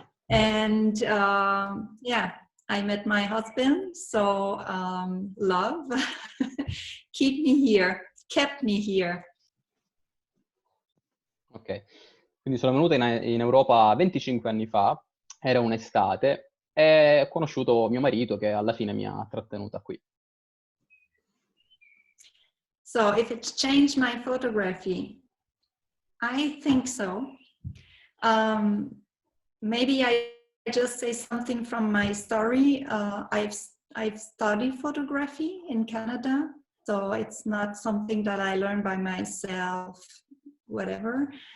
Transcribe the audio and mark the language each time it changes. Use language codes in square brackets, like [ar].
[en] And yeah, I met my husband, so love kept me here. [it] Ok, quindi sono venuta in Europa 25 anni fa, era un'estate, e ho conosciuto mio marito che alla fine mi ha trattenuta qui. [en] So if it's changed my photography, I think so. Maybe I just say something from my story. I've studied photography in Canada, so it's not something that I learned by myself, whatever.